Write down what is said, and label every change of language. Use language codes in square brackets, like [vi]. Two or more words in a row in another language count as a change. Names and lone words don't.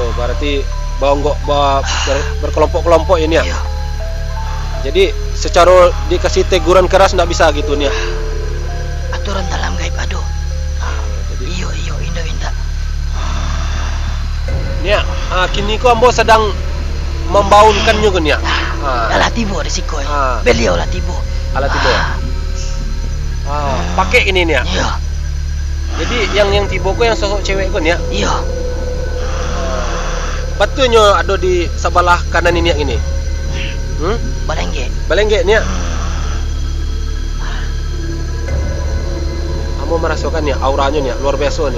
[id] Berarti berkelompok-kelompok ini ya. Iya. Jadi secara dikasih teguran keras ndak bisa gitu nih ya. Aturan dalam gaib aduh. Jadi [min] Iyo indah. [id] nih ya, [min] kini ko ambo sedang membaunkan juga nih ya. Alah tibo di Siko. Ah. Beliau lah tibo. Alat tibo ya. Pakai ini nih ya. [id] Iya. Jadi yang tibo ko yang sosok cewek ko nih ya. Iya. Betulnya ada di sebelah kanan ini ya ini. [min] Balengge. Balengge nih ya. [id] Kamu merasakan ya auranya nih ya, luar biasa nih ya.